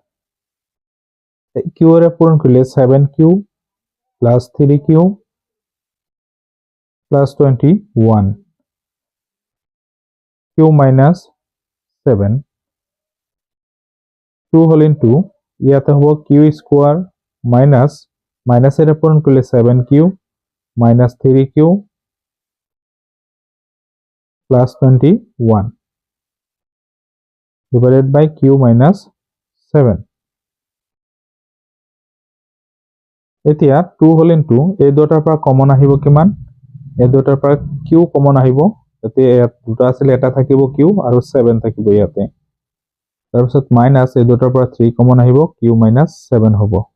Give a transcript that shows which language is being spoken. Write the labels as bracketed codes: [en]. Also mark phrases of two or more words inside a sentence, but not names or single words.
[as] q ৰে পূৰণ কৰিলে [en] 7q plus 3q plus 21, q minus 7, [as] 2 [en] whole into [as] ইয়াতে হ'ব q [en] square minus [as] মাইনাসেৰে পূৰণ কৰিলে [en] 7q minus 3q plus 21 divided by q minus 7. [as] এতিয়া 2 [en] whole into [as] এই দুটাৰ পৰা কমন আহিব কিমান, এই দুটাৰ পৰা q কমন আহিব, এতিয়া ইয়াত দুটা আছিল, এটা থাকিব q আৰু 7 থাকিব ইয়াতে। তাৰপিছত মাইনাস এই দুটাৰ পৰা 3 কমন আহিব, [en] q minus 7 [as] হ'ব।